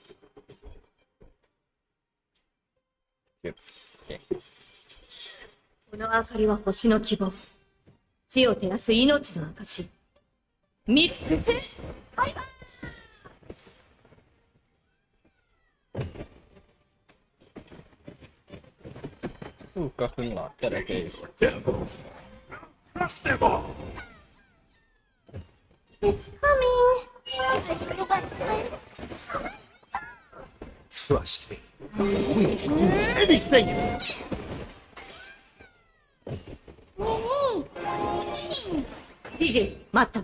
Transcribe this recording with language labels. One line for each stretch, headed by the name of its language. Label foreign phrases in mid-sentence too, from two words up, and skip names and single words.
English: Shoot. Okay.
Japanese: この明かりは星の希望。地を照らす命の証。見つけて、バイバイ。
Thai: ก็ครึ่งหลอดก็โอเค
English: Crush them all. It's coming. Trust me. We can do anything. CJ, Master.